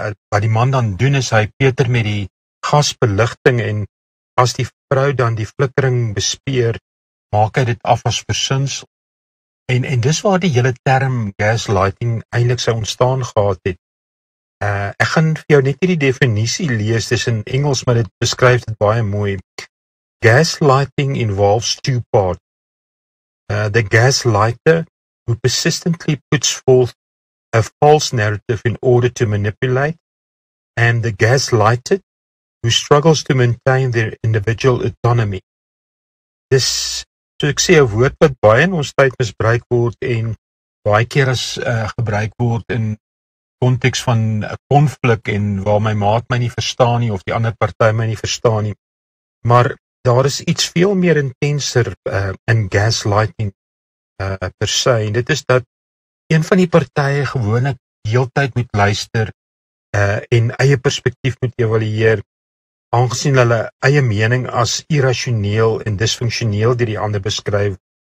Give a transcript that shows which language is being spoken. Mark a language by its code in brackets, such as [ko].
[af] Wat die man dan doen is hy peter met die gasbeligting en as die vrou dan die flikkering bespeer, maak hy dit af as versinsel. En dis waar die hele term gaslighting eintlik sou ontstaan gehad het. Ek gaan vir jou net hierdie definisie lees, dis in Engels, maar dit beskryf dit baie mooi. [en] Gaslighting involves two parts. The gaslighter who persistently puts forth a false narrative in order to manipulate, and the gaslighted who struggles to maintain their individual autonomy. [af] Dis, so ek sê, 'n woord wat baie in ons tyd misbruik word en baie keer as gebruik word in konteks van 'n konflik en waar my maat my nie verstaan nie of die ander party my nie verstaan nie. Maar daar is iets veel meer intenser in gaslighting per se, en dit is dat een van die partye gewoonlik heeltyd moet luister en eie perspektief moet evalueer, aangesien hulle eie mening as irrasioneel en disfunksioneel deur die ander beskryf.